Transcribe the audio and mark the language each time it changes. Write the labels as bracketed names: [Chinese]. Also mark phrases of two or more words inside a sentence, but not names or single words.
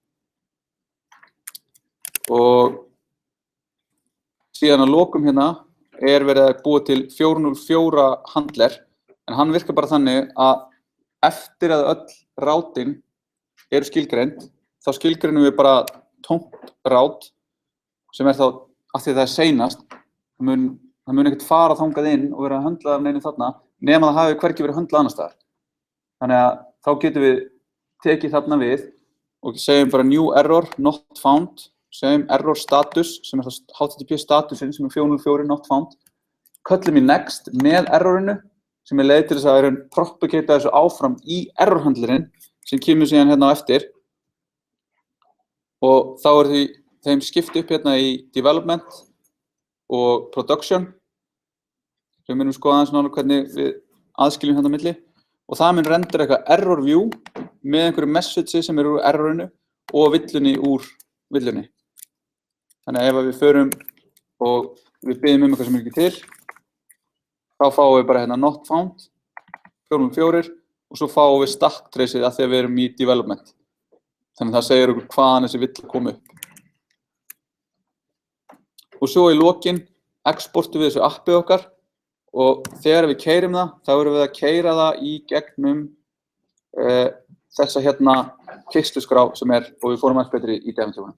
[Icelandic] Og síðan að lokum hérna er verið að búa til 404 handler, en hann virkar bara þannig að eftir að öll routin eru skilgreind, þá skilgreinum við bara tómt route sem er þá, af því að það er seinast, það mun ekkert fara þangað inn og vera að höndla af neinu þarna, nema það hafi hvergi verið höndlað annars staðar. Þannig að þá getum við tekið þarna við og segjum bara [English] new error, not found, [Icelandic] segjum [English] error status [Icelandic] sem það HTTP statusinn sem 404 [English] not found, [Icelandic] köllum í next með errorinu sem leið til þess að propagata þessu áfram í errorhandlerinn sem kemur síðan hérna á eftir og þá þeim skipt upp hérna í development og production sem við skoða aðeins nánar hvernig við aðskiljum hérna á milli og það mun rendera eitthvað error view með einhverju message sem úr errorinu og villunni úr villunni. Þannig að ef við förum og við biðjum eitthvað sem ekki til, þá fáum við bara hérna [English] not found, [Icelandic] 404 og svo fáum við stack traceið að því að við erum í development. Þannig að það segir okkur hvaðan þessi vill koma upp. Og svo í lokin exportum við þessu appið okkar og þegar við keyrum það, þá erum við að keyra það í gegnum þessa hérna keyrsluskrá sem og við fórum aðeins betri í definitúrunum.